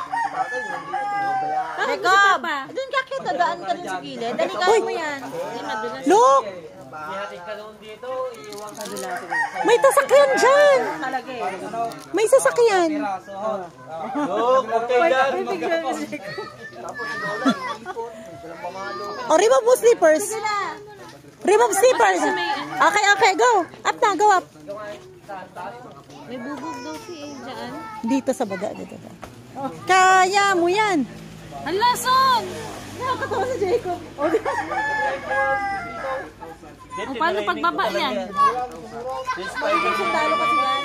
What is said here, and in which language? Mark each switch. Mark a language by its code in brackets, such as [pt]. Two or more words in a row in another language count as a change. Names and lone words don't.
[tl] Jacob! Jacob, dun ka kita, daan ka dun sa gilid. Dali kaya mo yan. Look! May sasakyan dyan! May sasakyan! Look, okay dyan. O, remove mo slippers. [en] Remove slippers. Okay, okay, go. Up na, go up. [tl] May bubog daw si dyan. Dito sa baba, dito. Kaya mo yan. Ang lason! Nakakatawa si Jacob. O, paano pagbaba yan? Talo kasi yan.